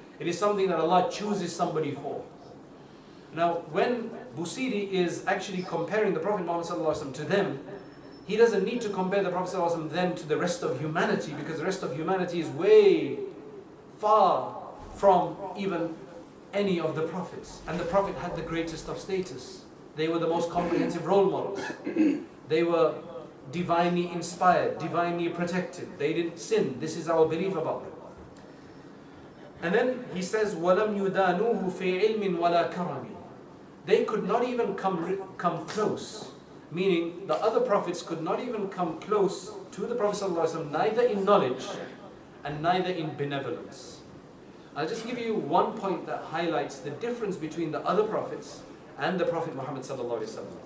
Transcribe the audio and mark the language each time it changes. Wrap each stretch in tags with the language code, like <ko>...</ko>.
<en>It is something that Allah chooses somebody for. Now, when Busiri is actually comparing the Prophet Muhammad ﷺ to them, he doesn't need to compare the Prophet ﷺ then to the rest of humanity, because the rest of humanity is way far from even any of the prophets. And the Prophet had the greatest of status. They were the most comprehensive role models. They were divinely inspired, divinely protected. They didn't sin. This is our belief about them.</en> <ar>And then he says, وَلَمْ يُدَانُوهُ فِي عِلْمٍ وَلَا كَرَمٍ.</ar> <en>They could not even come close. Meaning, the other prophets could not even come close to the Prophet ﷺ, neither in knowledge and neither in benevolence. I'll just give you one point that highlights the difference between the other prophets and the Prophet Muhammad ﷺ.</en>